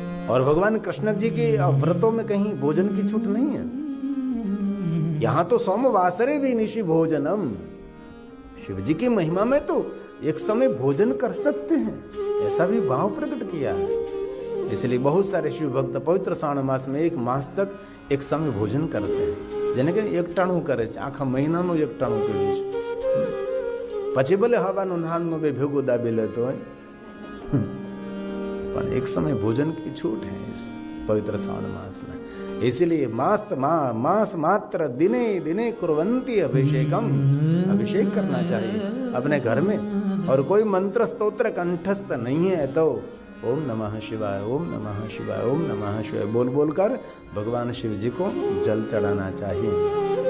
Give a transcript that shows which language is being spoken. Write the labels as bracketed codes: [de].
[hi] और भगवान कृष्ण जी के व्रतों में कहीं भोजन की छूट नहीं है। यहां तो सोमवासरे भी [sa] निशि भोजनम, [hi] शिव जी की महिमा में तो एक समय भोजन कर सकते हैं, ऐसा भी भाव प्रकट किया है। इसलिए बहुत सारे शिव भक्त पवित्र श्रावण मास में 1 मास तक एक समय भोजन करते हैं। [gu] જેને કે એકટાણું કરે છે, આખા મહિનાનું એકટાણું કર્યું છે। પછી ભલે હવાનું નાનનું બે ભેગું દાબી લેતો હોય, પણ એક સમય ભોજન [hi] की छूट है इस पवित्र श्रावण मास में। इसलिए [sa] मास मात्र दिने दिने कुर्वन्ति अभिषेकम, [hi] अभिषेक करना चाहिए अपने घर में। और कोई मंत्र स्तोत्र कंठस्थ नहीं है तो ओम नमः शिवाय, ओम नमः शिवाय, ओम नमः शिवाय बोल बोलकर भगवान शिव जी को जल चढ़ाना चाहिए।